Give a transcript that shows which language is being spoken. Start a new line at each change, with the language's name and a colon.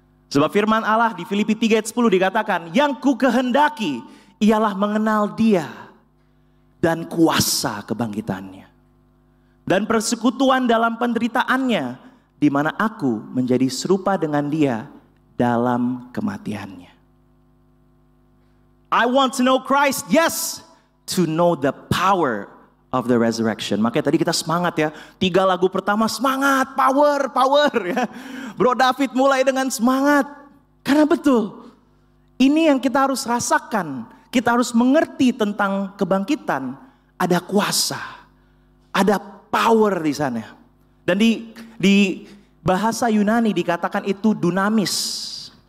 Indonesian: Sebab firman Allah di Filipi 3 ayat 10 dikatakan, yang ku kehendaki ialah mengenal Dia dan kuasa kebangkitannya. Dan persekutuan dalam penderitaannya, di mana aku menjadi serupa dengan Dia dalam kematiannya.
English: I want to know Christ, yes, to know the power of the resurrection.
Indonesian: Makanya tadi kita semangat ya, 3 lagu pertama semangat, power ya. Bro David mulai dengan semangat, karena betul, ini yang kita harus rasakan. Kita harus mengerti tentang kebangkitan, ada kuasa, ada power di sana. Dan di bahasa Yunani dikatakan itu dunamis.